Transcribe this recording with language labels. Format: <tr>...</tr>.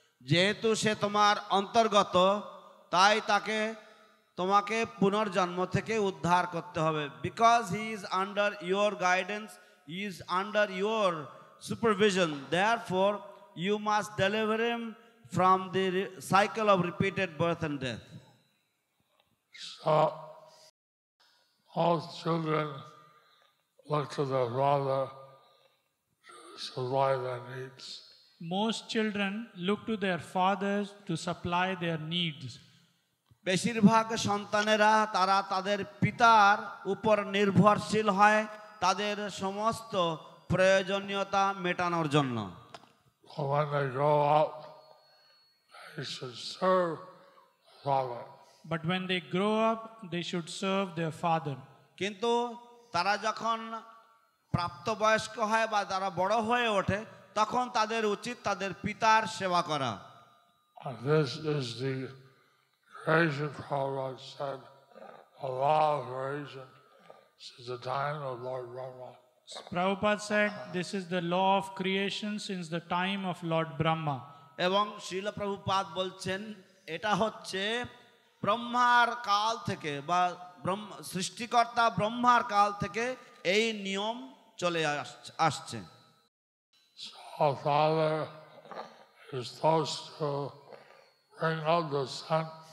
<bn>যেহেতু সে তোমার অন্তর্গত, তাই তোমাকে পুনর্জন্ম থেকে উদ্ধার করতে হবে।</bn> <en>Because he is under your guidance, he is under your supervision, therefore you must deliver him from the cycle of repeated birth and death. So all children look to their father to supply their needs. Most children look to their fathers to supply their needs.</en> <bn>বেশিরভাগ সন্তানেরা তাদের পিতার উপর নির্ভরশীল হয় তাদের সমস্ত প্রয়োজনীয়তা মেটানোর জন্য।</bn> <en>When they grow up, they should serve the father. But when they grow up, they should serve their father.</en> <bn>কিন্তু তারা যখন প্রাপ্তবয়স্ক হয় বা তারা বড় হয়ে ওঠে, তখন তাদের উচিত তাদের পিতার সেবা করা।</bn> <en>This is the creation Prabhupada said, the law of creation since the time of Lord Brahma. Prabhupada said, this is the law of creation since the time of Lord Brahma.</en> <bn>এবং শ্রীল প্রভুপাদ বলছেন এটা হচ্ছে ব্রহ্মার কাল থেকে বা সৃষ্টিকর্তা ব্রহ্মার কাল থেকে এই নিয়ম চলে আসছে।</bn> <en>So Father is supposed to bring up the son.</en>